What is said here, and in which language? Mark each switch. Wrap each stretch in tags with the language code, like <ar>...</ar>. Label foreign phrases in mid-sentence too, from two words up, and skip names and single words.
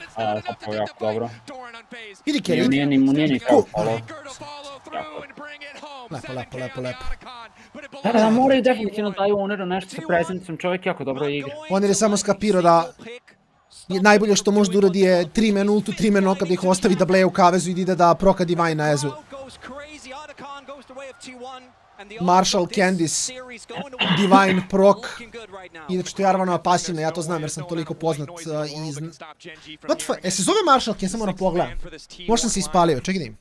<sr>Zapravo jako dobro. Idi Kerry. Nije ni kao fallout. Lepo. Da, moraju definitivno daju Oneru nešto sa prezencom, čovjek jako dobro igra. Oner je samo skapirao da najbolje što može da uradi je 3-man ultu, 3-man knock da ih ostavi da bleje u kavezu i ide da proka Divine na Ezu. Marshall, Candice, Divine, Proc. Inače to je Jarvanova pasivna, ja to znam jer sam toliko poznat iz... se zove Marshall, ja sam moram pogledam. Možda sam se ispalio, čekaj da im.</sr>